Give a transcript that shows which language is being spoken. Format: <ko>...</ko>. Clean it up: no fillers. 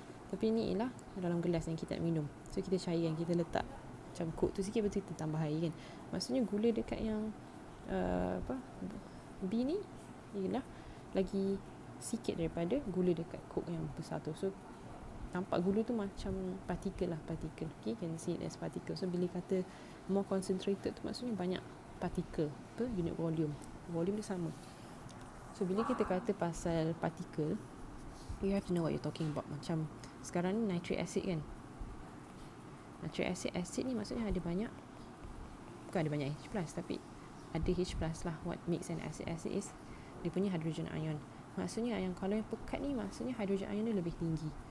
<ms>Tapi ni ialah dalam gelas yang kita nak minum. So kita cairkan, kita letak macam coke tu sikit, lepas tu kita tambah air kan. Maksudnya gula dekat yang B ni ialah lagi sikit daripada gula dekat coke yang besar tu. So nampak gula tu macam particle.</ms> <en>Okay, can see it as particle.</en> <ms>So bila kata more concentrated tu maksudnya banyak particle per unit volume. Volume dia sama. So bila kita kata pasal particle,</ms> <en>you have to know what you're talking about.</en> <ms>Macam sekarang ni nitric acid kan. Nitric acid ni maksudnya ada banyak, bukan ada banyak H+, tapi ada H+ lah.</ms> <en>What makes an acid is</en> <ms>dia punya</ms> <en>hydrogen ion.</en> <ms>Maksudnya yang kalau yang pekat ni maksudnya hydrogen ion dia lebih tinggi.</ms>